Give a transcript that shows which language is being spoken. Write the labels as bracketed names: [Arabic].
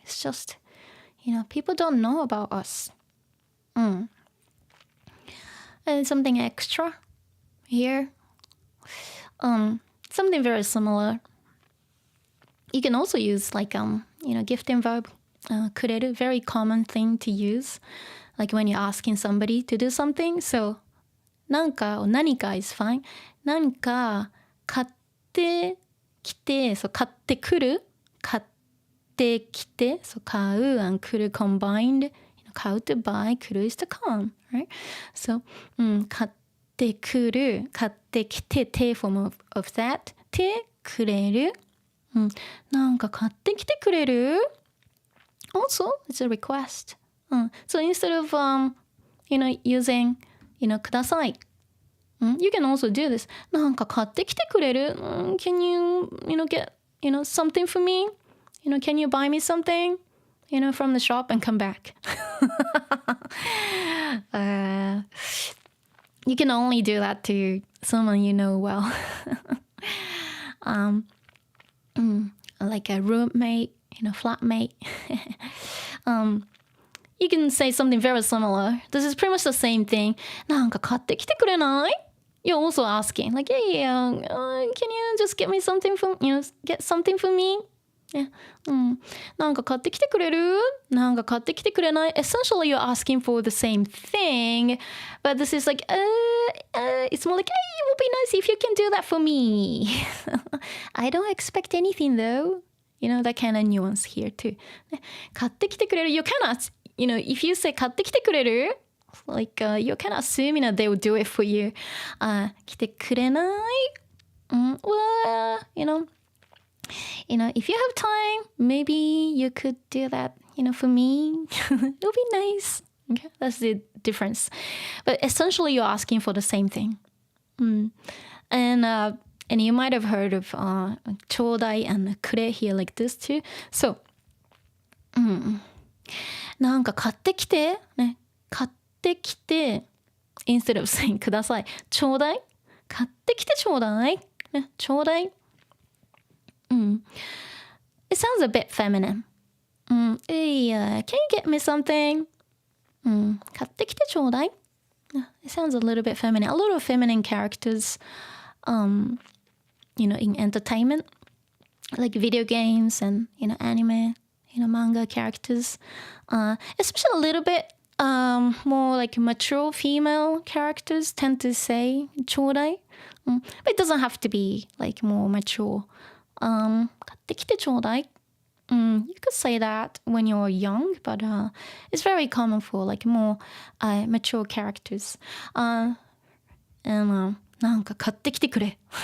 [English] It's just, people don't know about us. And something extra here. Something very similar. You can also use like, gifting verb. くれる very common thing to use. Like when you're asking somebody to do something. So, なんか or 何か is fine. [Japanese] 何か買ってきて、そう買ってくる、買ってきて、そう買う and 来る combined. [English] 買う to buy, 来る is to come, right? [Japanese] So, 買ってくる、買ってきて、て [English] form of that. [Japanese] てくれる。なんか買ってきてくれる [English] Also, it's a request. So instead of, using, ください. You can also do this. [Japanese] なんか買ってきてくれる [English] Can you, get, something for me? Can you buy me something? From the shop and come back. You can only do that to someone you know well. Like a roommate, flatmate. You can say something very similar. This is pretty much the same thing. [Japanese] なんか買ってきてくれない? [English] You're also asking, like, can you just get me something from, get something for me? Yeah. [Japanese] なんか買ってきてくれる?なんか買ってきてくれない? [English] Essentially, you're asking for the same thing, but this is like, it's more like, hey, it would be nice if you can do that for me. I don't expect anything though. That kind of nuance here too. [Japanese] 買ってきてくれる? [English] You cannot, if you say [Japanese] 買ってきてくれる? [English] Like, you can assume, they will do it for you. [Japanese] 来てくれない? [English] Well, if you have time, maybe you could do that, for me. It would be nice. Okay, that's the difference. But essentially, you're asking for the same thing. And you might have heard of ちょうだい and くれ here like this too. [Japanese] So, なんか買ってきて、ね、買ってきて [English] instead of saying [Japanese] ください、ちょうだい、買ってきてちょうだい、ね、ちょうだい。 [English] It sounds a bit feminine. Hey, can you get me something? [Japanese] 買ってきてちょうだい。 [English] It sounds a little bit feminine. A lot of feminine characters, in entertainment, like video games and, anime, manga characters. Especially a little bit more like mature female characters tend to say ちょうだい. But it doesn't have to be like more mature. [Japanese] 買ってきてちょうだい. [English] You could say that when you're young, but it's very common for like more mature characters. [Japanese] And なんか買ってきてくれ.